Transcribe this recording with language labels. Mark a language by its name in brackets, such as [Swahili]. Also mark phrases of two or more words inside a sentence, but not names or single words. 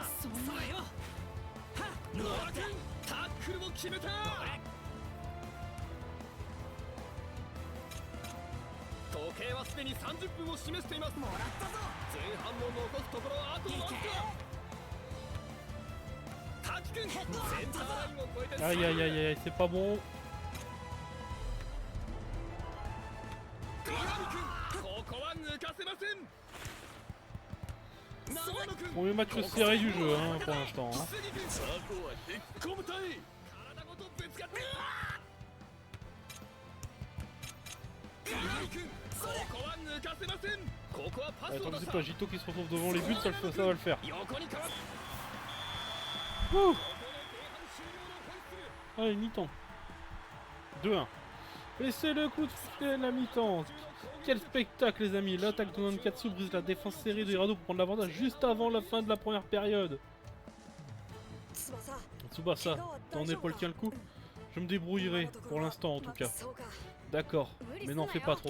[Japanese] 野田君タックルを決めた。時計はすでに30分を示しています。前半も残すところあとわずか。滝君センターラインを越えて [French] Aïe aïe aïe aïe, c'est pas bon. [Japanese] 岩見君ここは抜かせません。長野君 [French] Premier match serré du jeu hein, pour l'instant. Hein. [Japanese] 杉君そこは引っ込むたい。体ごとぶつかって岩見君ここは抜かせません。ここはパス [French] Attends, [Japanese] を出し [French] c'est [Japanese] た。 [French] pas Gito qui se retrouve devant les buts, ça va le faire. [Japanese] 横にかわす。 Ouh. ここで前半終了のホイッスル。 [French] Allez, mi-temps. 2-1. Et c'est le coup de filet de la mi-temps. Quel spectacle les amis. L'attaque de Nankatsu brise la défense serrée de Hirado pour prendre l'avantage juste avant la fin de la première période. Tsubasa, ton épaule tient le coup? Je me débrouillerai, pour l'instant en tout cas. D'accord, mais n'en fais pas trop.